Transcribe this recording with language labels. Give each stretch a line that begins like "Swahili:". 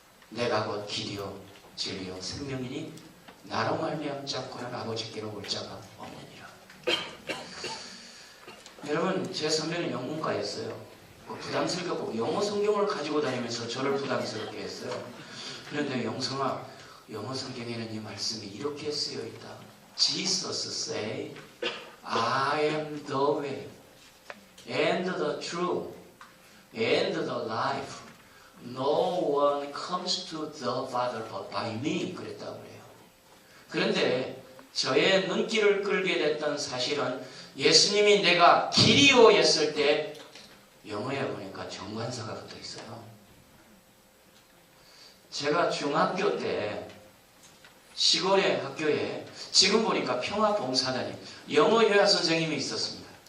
Korean: 내가 곧 길이요 진리요 생명이니 나로 말미암지 않고는 아버지께로 올 자가 없느니라. 여러분, 제 선배는 영문과였어요. 부담스럽고 영어 성경을 가지고 다니면서 저를 부담스럽게 했어요. 그런데 영성아, 영어 성경에는 이 말씀이 이렇게 쓰여 있다.
English: Jesus say, I am the way, and the truth, and the life. No one comes to the Father but by me.
Korean: 그랬다고 그래요. 그런데 저의 눈길을 끌게 됐던 사실은 예수님이 내가 길이요 했을 때 영어에 보니까 정관사가 붙어 있어요. 제가 중학교 때 시골의 학교에 지금 보니까 평화봉사단이 영어 회화 선생님이 있었습니다.